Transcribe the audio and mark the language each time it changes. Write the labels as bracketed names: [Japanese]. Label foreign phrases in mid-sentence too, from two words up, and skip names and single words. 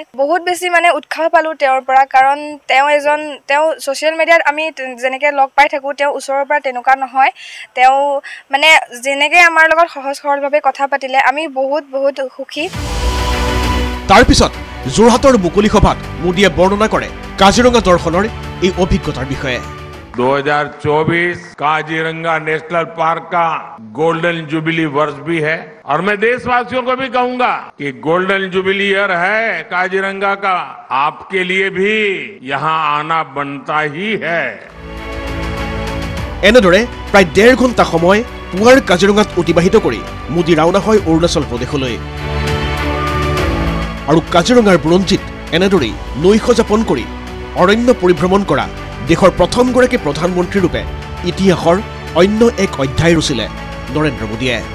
[Assamese] বহুত বেছি মানে উৎসাহ পালোঁ তেওঁৰ পৰা, কাৰণ তেওঁ [English] social media [Assamese] আমি যেনেকৈ লগ পাই থাকোঁ, তেওঁ ওচৰৰ পৰা তেনেকুৱা নহয়। তেওঁ মানে যেনেকৈ আমাৰ লগত সহজ সৰলভাৱে কথা পাতিলে, আমি বহুত সুখী। তাৰপিছত যোৰহাটৰ মুকলি সভাত মোদীয়ে বৰ্ণনা কৰে কাজিৰঙা দৰ্শনৰ এই অভিজ্ঞতাৰ বিষয়ে। [Hindi] 2024 काजीरंगा नेशनल पार्क का [English] golden jubilee [Hindi] वर्ष भी है, और मैं देशवासियों को भी कहूंगा कि [English] golden jubilee year [Hindi] है काजीरंगा का, आपके लिए भी यहाँ आना बनता ही है। [Assamese] এনেদৰে প্ৰায় 1.5 ঘণ্টা সময় পুৱাৰ কাজিৰঙাত অতিবাহিত কৰি মোদী ৰাওনা হয় অৰুণাচল প্ৰদেশলৈ। আৰু কাজিৰঙাৰ বুৰঞ্জীত এনেদৰেই নৈশ যাপন কৰি অৰণ্য পৰিভ্ৰমণ কৰা দেশৰ প্ৰথমগৰাকী প্ৰধানমন্ত্ৰী ৰূপে ইতিহাসৰ অন্য এক অধ্যায় ৰচিলে নৰেন্দ্ৰ মোদীয়ে।